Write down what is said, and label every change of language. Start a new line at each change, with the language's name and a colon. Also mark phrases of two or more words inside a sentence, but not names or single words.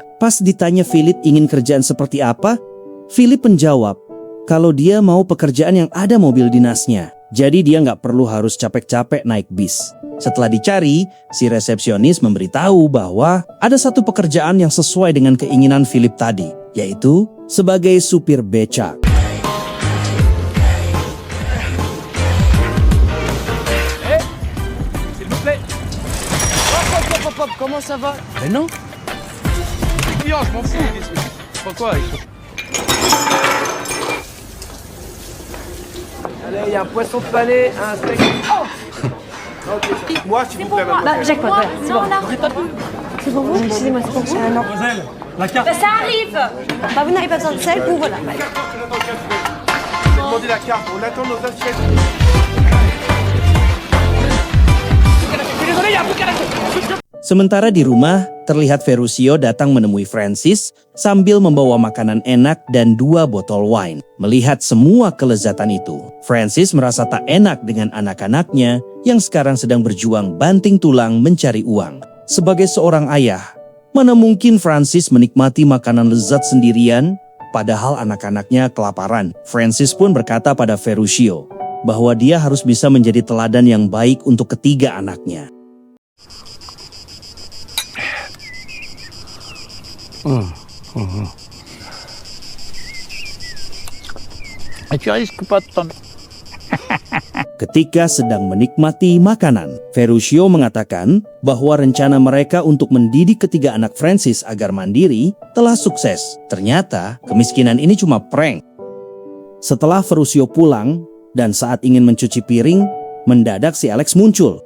Indonesian: Pas ditanya Philip ingin kerjaan seperti apa, Philip menjawab kalau dia mau pekerjaan yang ada mobil dinasnya. Jadi dia nggak perlu harus capek-capek naik bis. Setelah dicari, si resepsionis memberitahu bahwa ada satu pekerjaan yang sesuai dengan keinginan Philip tadi, yaitu sebagai supir becak.
French: Comment ça va? Mais non. Client, je m'en fous. Pourquoi? Allez, il y a un poisson pané, un steak. Oh okay. Moi, s'il vous plaît, mademoiselle. Jackpot, ouais, c'est bon. C'est pour vous? Excusez-moi, c'est pour vous? Non. Mademoiselle, la carte. Ça arrive. Bah, vous n'avez pas besoin de sel, vous, voilà. Demandez la carte, on attend nos assiettes. Désolé, il y a un peu caractère.
Indonesian: Sementara di rumah, terlihat Ferruccio datang menemui Francis sambil membawa makanan enak dan 2 botol wine. Melihat semua kelezatan itu, Francis merasa tak enak dengan anak-anaknya yang sekarang sedang berjuang banting tulang mencari uang. Sebagai seorang ayah, mana mungkin Francis menikmati makanan lezat sendirian, padahal anak-anaknya kelaparan. Francis pun berkata pada Ferruccio bahwa dia harus bisa menjadi teladan yang baik untuk ketiga anaknya.
French: Tu risques pas de t'en...
Indonesian: Ketika sedang menikmati makanan, Ferruccio mengatakan bahwa rencana mereka untuk mendidik ketiga anak Francis agar mandiri telah sukses. Ternyata kemiskinan ini cuma prank. Setelah Ferruccio pulang dan saat ingin mencuci piring, mendadak si Alex muncul.